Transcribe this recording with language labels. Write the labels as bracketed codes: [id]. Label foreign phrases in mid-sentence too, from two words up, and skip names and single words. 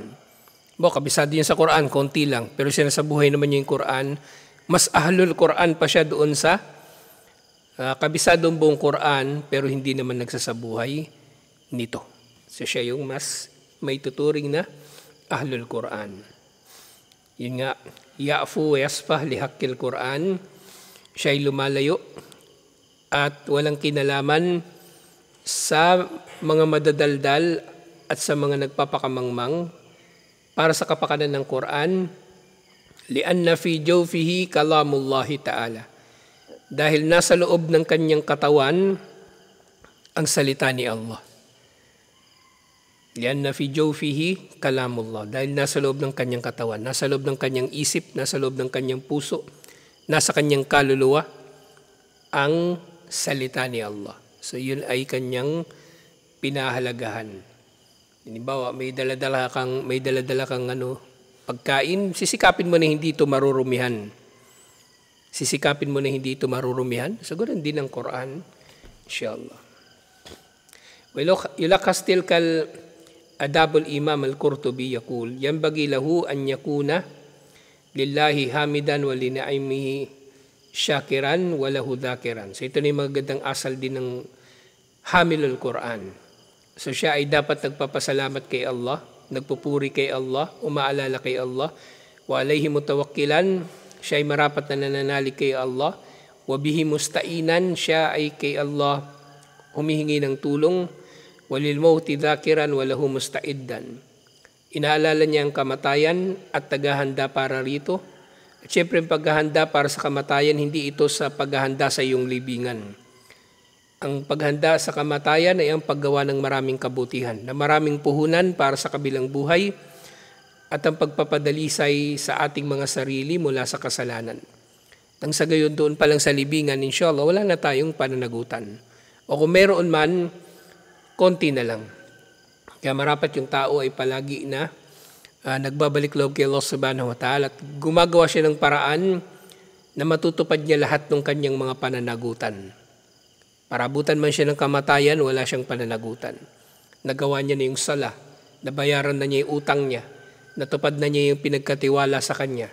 [tl] Kabisado yun sa Quran, konti lang. Pero sinasabuhay naman yung Quran, mas [ar] أهل القرآن [tl] pa siya doon sa kabisadong buong Quran pero hindi naman nagsasabuhay nito. So siya yung mas may tuturing na [ar] أهل القرآن. [tl] Yun nga, [ar] يعفو ويصفح لحق القرآن, [tl] siya ay lumalayo at walang kinalaman sa mga madadaldal at sa mga nagpapakamangmang para sa kapakanan ng Quran. [ar] لأن في جوفه كلام الله تعالى. [tl] Dahil nasa loob ng kanyang katawan ang salita ni Allah. [ar] لأن في جوفه كلام الله. [tl] Dahil nasa loob ng kanyang katawan, nasa loob ng kanyang isip, nasa loob ng kanyang puso, nasa kanyang kaluluwa ang salita ni Allah. So yun ay kanyang pinahalagahan. Halimbawa, may daladala kang pagkain, sisikapin mo na hindi ito marurumihan. Sisikapin mo na hindi ito marurumihan. Siguro hindi ng Quran, inshallah. [ar] يلخص تلك الآداب الإمام القرطبي يقول ينبغي له أن يكون لله حامدا ولنعمه شاكرا وله ذاكرا. [tl] So ito na yung magandang asal din ng [ar] حامل القرآن. [tl] So siya ay dapat nagpapasalamat kay Allah, nagpupuri kay Allah, umaalala kay Allah, [ar] وعليه متوكلا, [tl] siya ay marapat na nananalig kay Allah, [ar] وبه مستعينا, [tl] siya ay kay Allah humihingi ng tulong, [ar] وللموت ذاكرا وله مستعدا. [tl] Inaalala niya ang kamatayan at tagahanda para rito. At syempre, ang paghahanda para sa kamatayan, hindi ito sa paghahanda sa iyong libingan. Ang paghanda sa kamatayan ay ang paggawa ng maraming kabutihan, na maraming puhunan para sa kabilang buhay, at ang pagpapadalisay sa ating mga sarili mula sa kasalanan. Nang sa gayon doon pa lang sa libingan, inshallah, wala na tayong pananagutan. O kung meron man, konti na lang. Kaya marapat yung tao ay palagi na nagbabalik loob kay Allah [ar] سبحانه وتعالى [tl] at gumagawa siya ng paraan na matutupad niya lahat ng kanyang mga pananagutan. Para abutan man siya ng kamatayan, wala siyang pananagutan. Nagawa niya na yung sala, nabayaran na niya yung utang niya, natupad na niya yung pinagkatiwala sa kanya.